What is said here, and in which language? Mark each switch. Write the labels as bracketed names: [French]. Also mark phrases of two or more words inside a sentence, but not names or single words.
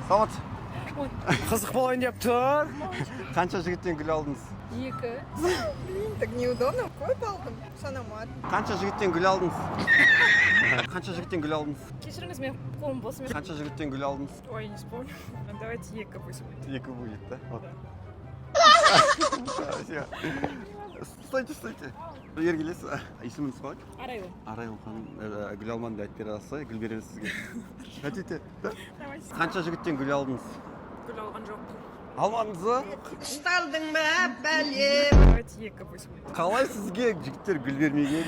[Kazakh] Саламат. Қызық болайын деп тұр. Қанша жігіттен гүл алдыңыз? [Russian] 2. Блин, так неудобно. [Kazakh] Көп алдым. Санамат. Қанша жігіттен гүл алдыңыз? Қанша жігіттен гүл алдыңыз? Кешіріңіз, мен қолым бос. Қанша жігіттен гүл алдыңыз? Ой, [Russian] не вспомню. Давайте 2 пусть. 2 будет, да? Вот. Стойте. [Kazakh] Ергелес. Есіміңіз қалай? Арайлым. Арайлым ханым, гүл алмадым деп айтып бере аласыз ба? Гүл береміз сізге. [Russian] Хотите? Да? Давайте. [Kazakh] Қанша жігіттен гүл алдыңыз? Гүл алған жоқ. Алмадыңыз ба? Ұсталдың ба, бәлем? [Russian] Давайте 2 пусть. [Kazakh] Қалай сізге жігіттер гүл бермеген?